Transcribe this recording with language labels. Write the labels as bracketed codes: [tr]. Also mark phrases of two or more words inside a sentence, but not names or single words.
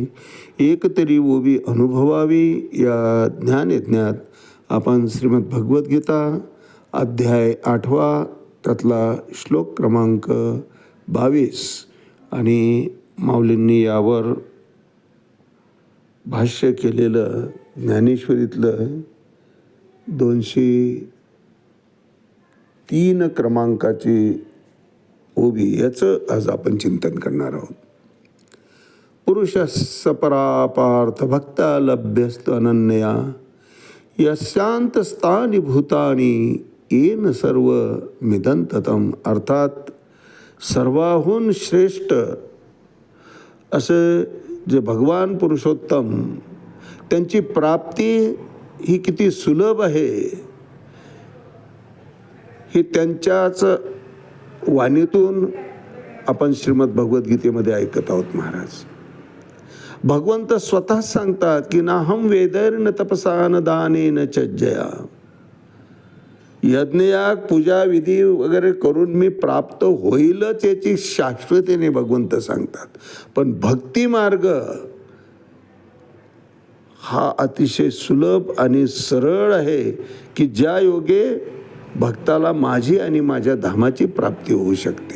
[mr] एक तरी ओवी अनुभवावी या ज्ञानयज्ञात आपण श्रीमद भगवद्गीता अध्याय 8 त्यातला श्लोक क्रमांक 22 आणि माऊलींनी यावर भाष्य केलेलं ज्ञानेश्वरीतलं 203 क्रमांकाची ओवी याचं आज आपण चिंतन करणार आहोत. [sa] पुरुषस्य परापार्थ भक्ता लभ्यस्त अनन्या यस्यांत स्थानी भूतानी येन सर्व मिदंततम. [mr] अर्थात सर्वाहून श्रेष्ठ असं जे भगवान पुरुषोत्तम त्यांची प्राप्ती ही किती सुलभ आहे हे त्यांच्याच वाणीतून आपण श्रीमद भगवद्गीतेमध्ये ऐकत आहोत. महाराज भगवंत स्वतः सांगतात की [sa] नाहम वेदैर्न तपसा न दानेन च जया. [mr] यज्ञयाग पूजा विधी वगैरे करून मी प्राप्त होईलच याची शाश्वतेने भगवंत सांगतात. पण भक्ती मार्ग हा अतिशय सुलभ आणि सरळ आहे की ज्या योगे भक्ताला माझी आणि माझ्या धामाची प्राप्ती होऊ शकते.